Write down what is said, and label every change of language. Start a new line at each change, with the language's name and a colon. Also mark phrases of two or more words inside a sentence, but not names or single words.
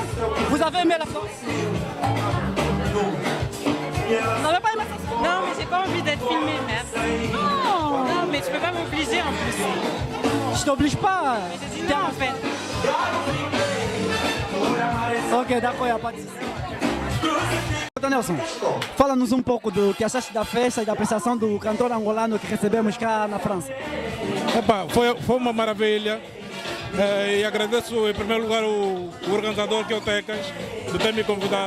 French: Vous avez aimé la France? Vous n'avez pas aimé la France? Non, mais j'ai pas envie d'être filmée, merci. Non. Non, mais tu peux pas m'obliger en plus. Je t'oblige pas. Mais j'ai dit non en fait. Ok, d'accord, il n'y a pas de souci.
Portuguese: Nelson, fala-nos pouco do que achaste da festa e da apreciação do cantor angolano que recebemos cá na França. Epa, foi uma maravilha. E agradeço em primeiro lugar o organizador que é o Tecas, de ter me convidado.